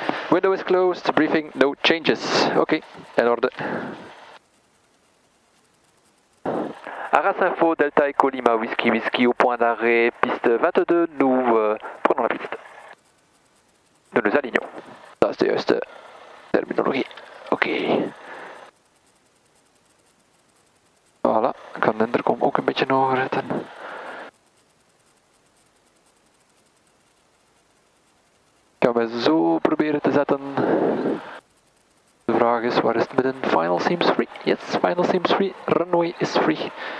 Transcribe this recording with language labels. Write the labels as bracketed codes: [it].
[en] Window is closed, briefing, no changes. [nl] Oké, in orde. [fr] Arras Info, Delta Echo Lima, Whisky Whisky au point d'arrêt, piste 22, nous prenons la piste. Nous nous alignons. [nl] Dat is de juiste terminologie. Oké. Voilà, ik kan de intercom ook een beetje hoger zetten. Ik ga me zo proberen te zetten. De vraag is, waar is het midden? [en] Final seems free. Yes, final seems free. Runway is free.